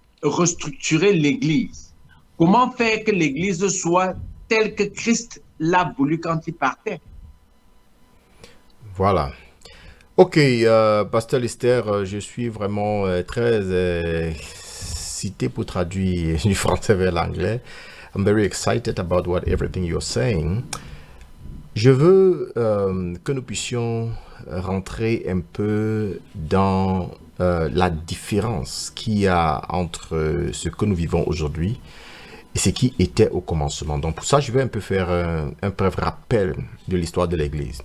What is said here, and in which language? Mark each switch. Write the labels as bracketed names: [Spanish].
[French] restructurer l'Église? Comment faire que l'Église soit telle que Christ l'a voulu quand il partait? Voilà. Ok, Pasteur Lister, je suis vraiment très cité pour traduire du français vers l'anglais. [English] I'm very excited about what everything you're saying. [French] Je veux que nous puissions rentrer un peu dans la différence qu'il y a entre ce que nous vivons aujourd'hui et ce qui était au commencement. Donc pour ça, je vais un peu faire un bref rappel de l'histoire de l'Église.